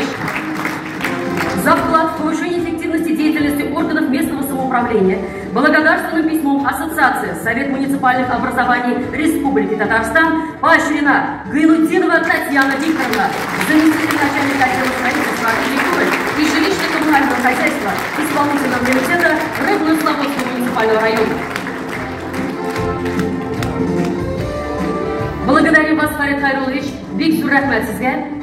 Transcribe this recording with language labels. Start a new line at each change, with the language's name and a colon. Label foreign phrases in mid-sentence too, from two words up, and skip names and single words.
Russian: За вклад в повышение эффективности деятельности органов местного самоуправления благодарственным письмом Ассоциации Совет муниципальных образований Республики Татарстан поощрена Гайнутдинова Татьяна Викторовна, заместитель начальника отдела строительства, архитектуры и жилищно-коммунального хозяйства исполнительного комитета Рыбно-Слободского муниципального района. Благодарим вас, Фарид Хайрулович.
Tatar: Бик зур рахмат сизге.